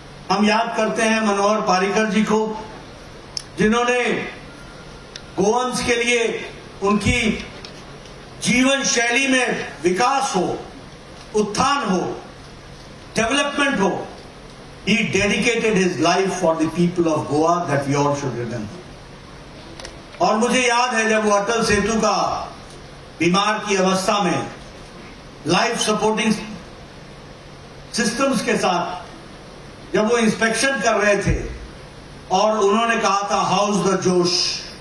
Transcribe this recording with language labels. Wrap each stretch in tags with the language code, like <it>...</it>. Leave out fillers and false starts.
<hi>हम याद करते हैं मनोहर पर्रिकर जी को, जिन्होंने गोवंश के लिए उनकी जीवन शैली में विकास हो, उत्थान हो, डेवलपमेंट हो।</hi> <en>He dedicated his life for the people of Goa, that we all should remember.</en> <hi>और मुझे याद है जब वो अटल सेतु का बीमार की अवस्था में लाइफ सपोर्टिंग सिस्टम्स के साथ जब वो इंस्पेक्शन कर रहे थे और उन्होंने कहा था</hi> <en>How's the josh.</en>